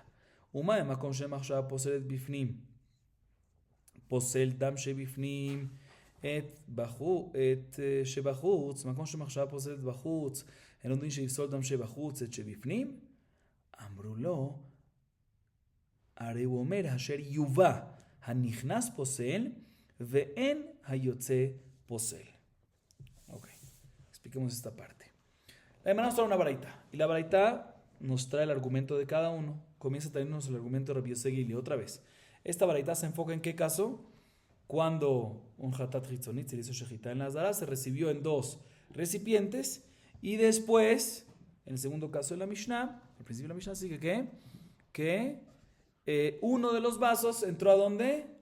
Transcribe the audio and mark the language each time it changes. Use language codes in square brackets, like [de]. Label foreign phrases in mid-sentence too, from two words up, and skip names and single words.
[he] ומה המקום שמחשבה פוסלת בפנים? פוסל דם שבפנים את שבחוץ, מקום שמחשבה פוסלת בחוץ, אין יודעים שיפסול דם שבחוץ את שבפנים? אמרו לו, הרי הוא אומר, אשר יובא הנכנס פוסל ואין היוצא פוסל. אוקיי, [es] expliquemos esta parte. La hermana nos trae una baraita, y la baraita nos trae el argumento de cada uno. Comienza a traernos el argumento de Rabbi Yosia Gelili otra vez. Esta baraita se enfoca en qué caso. Cuando un [he] חטאת חיצונית [es] se le hizo shejitá en la azara, se recibió en 2 recipientes y después, en el segundo caso de la Mishnah, al principio de la Mishnah sigue que uno de los vasos entró a ¿dónde?